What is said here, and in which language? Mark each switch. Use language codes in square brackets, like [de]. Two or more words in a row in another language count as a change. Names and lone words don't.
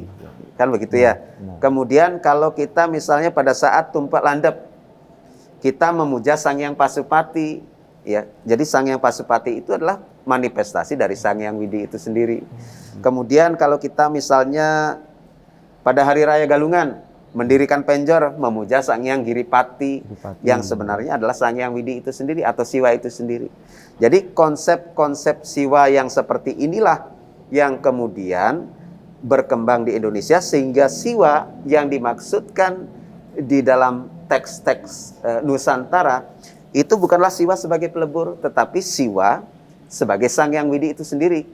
[id] Kan begitu ya. Kemudian kalau kita misalnya pada saat Tumpak Landep, kita memuja Sang Hyang Pasupati. Ya, jadi Sang Hyang Pasupati itu adalah manifestasi dari Sang Hyang Widi itu sendiri. Kemudian kalau kita misalnya pada Hari Raya Galungan Mendirikan penjor, memuja Sang Hyang Giripati, Giripati. yang sebenarnya adalah Sang Hyang Widi itu sendiri atau Siwa itu sendiri. Jadi konsep-konsep Siwa yang seperti inilah yang kemudian berkembang di Indonesia, sehingga Siwa yang dimaksudkan di dalam teks-teks Nusantara itu bukanlah Siwa sebagai pelebur, tetapi Siwa sebagai Sang Hyang Widi itu sendiri.